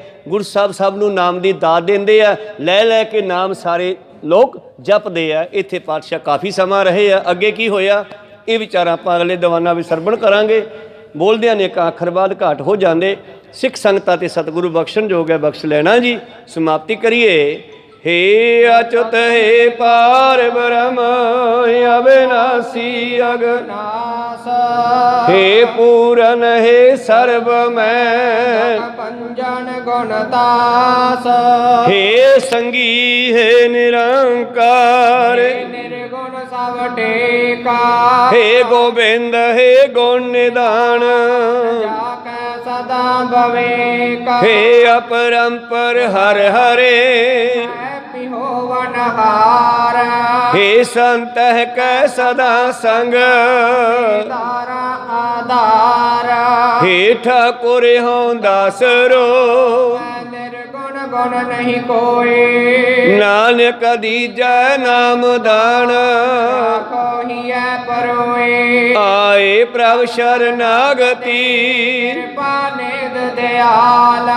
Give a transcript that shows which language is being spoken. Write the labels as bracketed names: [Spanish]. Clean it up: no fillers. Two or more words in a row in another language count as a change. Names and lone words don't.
[Punjabi] ਗੁਰੂ ਸਾਹਿਬ ਸਭ ਨੂੰ ਨਾਮ ਦੀ ਦਾਤ ਦਿੰਦੇ ਆ, ਲੈ ਲੈ ਕੇ ਨਾਮ ਸਾਰੇ ਲੋਕ ਜਪਦੇ ਆ। ਇੱਥੇ ਪਾਤਸ਼ਾਹ ਕਾਫੀ ਸਮਾਂ ਰਹੇ ਆ। ਅੱਗੇ ਕੀ ਹੋਇਆ ਇਹ ਵਿਚਾਰਾਂ ਆਪਾਂ ਅਗਲੇ ਦੀਵਾਨਾਂ ਵਿੱਚ ਸਰਵਣ ਕਰਾਂਗੇ। ਬੋਲਦਿਆਂ ਨੇ ਇੱਕ ਅੱਖਰ ਬਾਅਦ ਘਾਟ ਹੋ ਜਾਂਦੇ। ਸਿੱਖ ਸੰਗਤਾਂ ਤੇ ਸਤਿਗੁਰੂ ਬਖਸ਼ਣ ਜੋਗ ਹੈ, ਬਖਸ਼ ਲੈਣਾ ਜੀ। ਸਮਾਪਤੀ ਕਰੀਏ। [Braj] हे अच्युत हे पार ब्रह्म अविनाशी अगनाश। हे पूरन हे सर्व मैं पंजन गुणदास। हे संगी हे निरंकार निर्गुण सब टेका। हे गोविंद हे गुण निधान सदा भवेका। हे अपरंपर हर हरे हे संत कै सदा संग। हे ठाकुर हो दासरो निर्गुण गुण नहीं कोई। नानक दीजै नाम दान आए प्रभ शरणागति। दयाला